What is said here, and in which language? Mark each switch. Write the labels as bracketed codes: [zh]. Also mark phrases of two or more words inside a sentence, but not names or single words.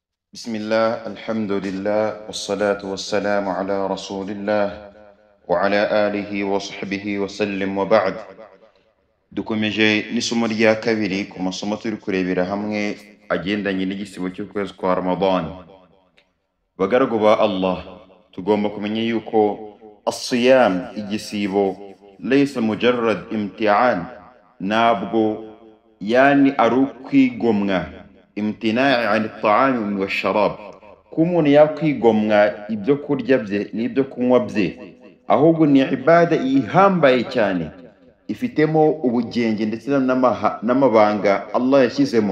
[ar] بسم الله الحمد لله والصلاة والسلام على رسول الله وعلى آله وصحبه وسلم وبعد [rw] dukomeje n'isomo rya kabiri ku masomo turi kurebera hamwe agendanye n'igisibo cy'ukwezi kwa Ramadan. Bagaragu ba Allah, tugomba kumenya yuko as-siyam, igisibo, [ar] ليس مجرد امتحان, [rw] nabwo yani ari ukwigomwa, [ar] امتناع عن الطعام وشراب, [rw] ko umuntu yakwigomwa ibyo kurya bye n'ibyo kunywa bye, ahubwo ni ibada ihambaye cyane ifitemo ubugenge ndetse n'amabanga Allah yashyizemo.